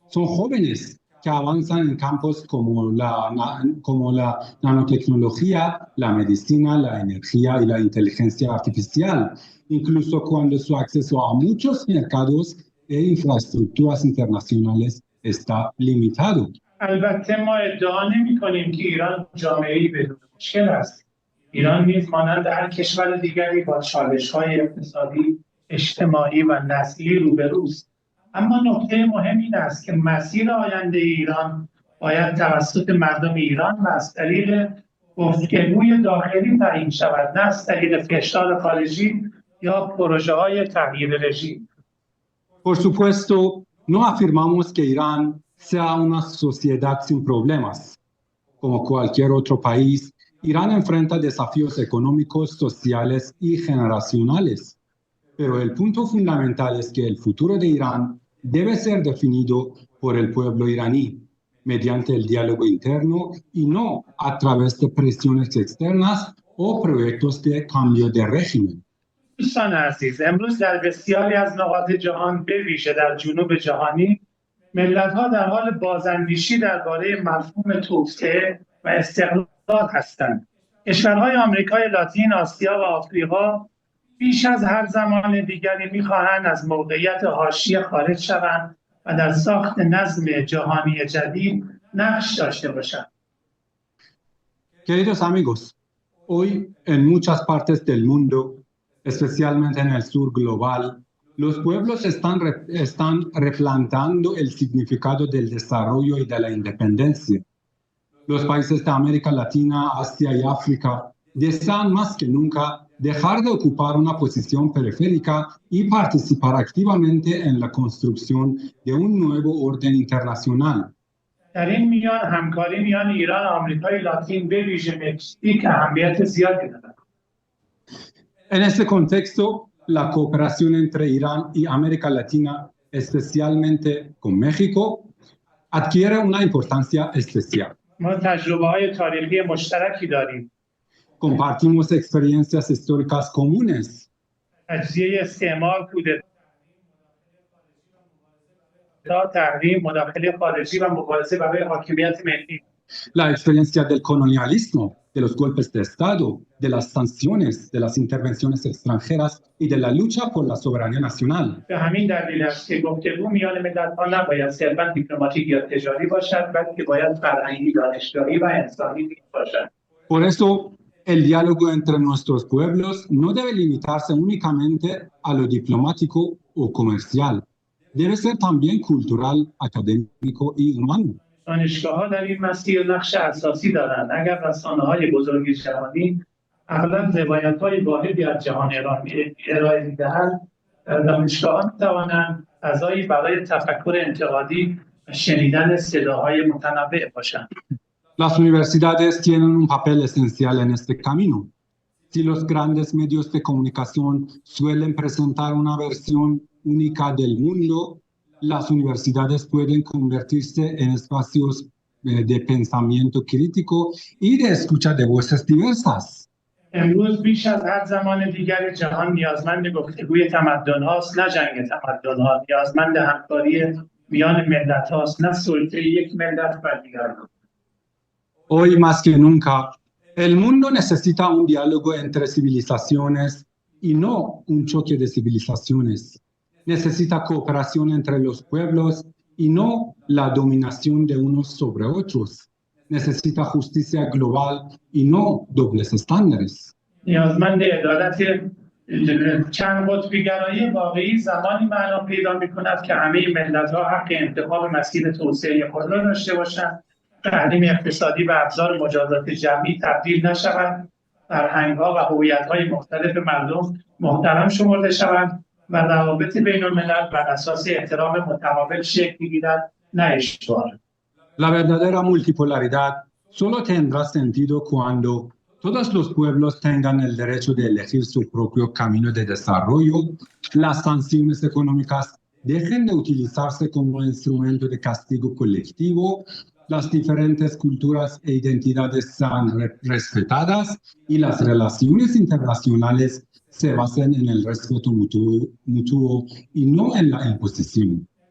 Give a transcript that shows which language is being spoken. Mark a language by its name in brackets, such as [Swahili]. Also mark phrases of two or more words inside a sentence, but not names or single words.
[Spanish] Son jóvenes que avanzan en campos como la nanotecnología, la medicina, la energía y la inteligencia artificial, incluso cuando su acceso a muchos mercados e infraestructuras internacionales está limitado. [Persian] البته ما ادعا نمی‌کنیم که ایران جامعه‌ای بدون مشکل است. ایران نیز مانند هر کشور دیگری با چالش‌های اقتصادی، اجتماعی و نسلی روبروست. اما نکته مهم این است که مسیر آینده ایران باید توسط مردم ایران و از طریق گفتگوی داخلی تعیین شود، نه از طریق فشار خارجی یا پروژه‌های تغییر رژیم. [Spanish] Por supuesto, no afirmamos que Irán sea una sociedad sin problemas. Como cualquier otro país, Irán enfrenta desafíos económicos, sociales y generacionales. Pero el punto fundamental es que el futuro de Irán debe ser definido por el pueblo iraní, mediante el diálogo interno y no a través de presiones externas o proyectos de cambio de régimen. [Persian] دوستان عزیز، امروز در بسیاری از نقاط جهان به ویژه در جنوب جهانی ملت‌ها در حال بازاندیشی درباره مفهوم توسعه و استقلال هستند. کشورهای آمریکای لاتین، آسیا و آفریقا بیش از هر زمان دیگری می‌خواهند از موقعیت حاشیه خارج شوند و در ساخت نظم جهانی جدید نقش داشته باشند. [Spanish] Queridos amigos, hoy en muchas partes del mundo, especialmente en el sur global, los pueblos están replanteando el significado del desarrollo y de la independencia. Los países de América Latina, Asia y África desean más que nunca dejar de ocupar una posición periférica y participar activamente en la construcción de un nuevo orden internacional. [Persian] در این میان همکاری میان ایران و آمریکای لاتین به ویژه مکزیک اهمیت زیادی دارد. [Spanish] En este contexto, la cooperación entre Irán y América Latina, especialmente con México, adquiere una importancia especial. [Persian] ما تجربه‌های تاریخی مشترکی داریم. [Spanish] Compartimos experiencias históricas comunes. [Persian] تجزیه استعمار، کودتا، تحریم، مداخله خارجی و مبارزه برای حاکمیت ملی. [Spanish] La experiencia del colonialismo, de los golpes de Estado, de las sanciones, de las intervenciones extranjeras y de la lucha por la soberanía nacional. [Persian] به همین دلیل است که گفتگو میان ملت‌ها نباید صرفاً دیپلماتیک یا تجاری باشد، بلکه باید فرهنگی، دانشگاهی و انسانی باشد. [Spanish] Por eso, el diálogo entre nuestros pueblos no debe limitarse únicamente a lo diplomático o comercial. Debe ser también cultural, académico y humano. [Persian] دانشگاه‌ها در این مسیر نقش اساسی دارند. اگر رسانه‌های بزرگ جهانی اغلب روایت‌های واحدی از جهان ارائه می‌دهند، دانشگاه‌ها می‌توانند فضایی برای تفکر انتقادی و شنیدن صداهای متنوع باشند. [Spanish] Las universidades tienen un papel esencial en este camino. Si los grandes medios de comunicación suelen presentar una versión única del mundo, las universidades pueden convertirse en espacios de pensamiento crítico y de escucha de voces diversas. [Persian] امروز بیش از هر زمان دیگر جهان نیازمند گفتگوی تمدن‌هاست، نه جنگ تمدن‌ها. نیازمند همکاری میان ملت‌هاست، نه سلطه یک ملت بر دیگران. [Spanish] Hoy más que nunca, el mundo necesita un diálogo entre civilizaciones y no un choque de civilizaciones. Necesita cooperación entre los pueblos y no la dominación de unos sobre otros. Necesita justicia global y no dobles estándares. [Persian] نیازمند عدالت چند قطبی گرایی واقعی زمانی معنا پیدا می‌کند که همه ملت‌ها حق انتخاب مسیر توسعه خود را داشته باشند، تحریم اقتصادی و ابزار مجازات جمعی تبدیل نشوند، فرهنگ‌ها و هویت‌های مختلف مردم محترم شمرده شوند و روابط بین‌الملل بر اساس احترام متقابل شکل گیرد، نه اجبار. [Spanish] La verdadera multipolaridad solo tendrá sentido cuando todos los pueblos tengan el derecho de elegir su propio camino de desarrollo, las sanciones económicas dejen de utilizarse como instrumento de castigo colectivo, las diferentes culturas e identidades sean respetadas y las relaciones internacionales se basen en el respeto mutuo y no en la imposición.